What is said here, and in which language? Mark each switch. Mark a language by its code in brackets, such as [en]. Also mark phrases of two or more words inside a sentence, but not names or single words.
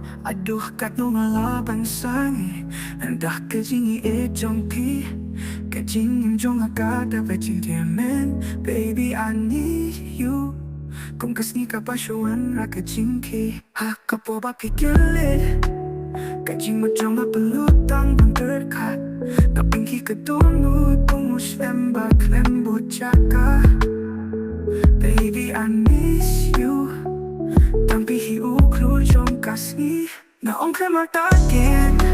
[kha] haduh katno ngalaban sangeh hendah ke jingieid jongkhie ke jingim jong jaka dapat jingkyrmen. [en] Baby I need you [kha] kung sngi kaba wanrah ke jingkhie kapo ba kylluid ke jingmut jong pynlut Tang pyrkhat na pynkhih ke dohnud kung shlem ba khlem jaka. [en] Baby I miss you [kha] Tang pihi khlur jong kasih na khlem artatien